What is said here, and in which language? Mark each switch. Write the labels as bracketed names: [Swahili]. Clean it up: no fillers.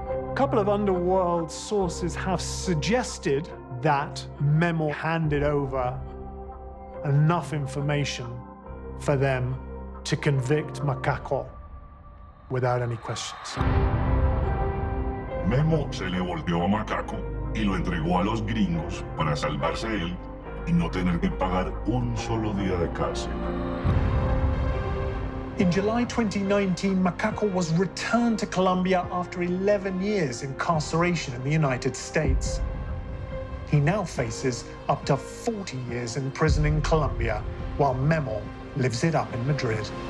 [English] A couple of underworld sources have suggested that Memo handed over enough information for them to convict Macaco without any questions. [Spanish] Memo se le volteó a Macaco y lo entregó a los gringos para salvarse él y no tener que pagar un solo día de cárcel. [English] In July 2019, Macaco was returned to Colombia after 11 years incarceration in the United States. He now faces up to 40 years in prison in Colombia, while Memo lives it up in Madrid.